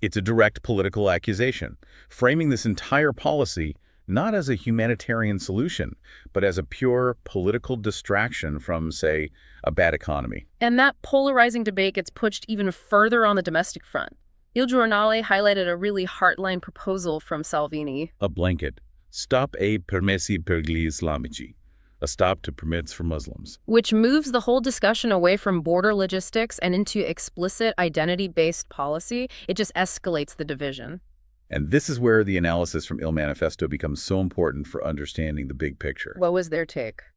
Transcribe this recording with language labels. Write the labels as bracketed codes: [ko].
[en] It's a direct political accusation, framing this entire policy not as a humanitarian solution, but as a pure political distraction from, say, a bad economy. And that polarizing debate gets pushed even further on the domestic front. Il Giornale highlighted a really heartline proposal from Salvini. A blanket. [it] Stop ai permessi per gli islamici. [en] A stop to permits for Muslims. Which moves the whole discussion away from border logistics and into explicit identity-based policy. It just escalates the division. And this is where the analysis from Il Manifesto becomes so important for understanding the big picture. What was their take?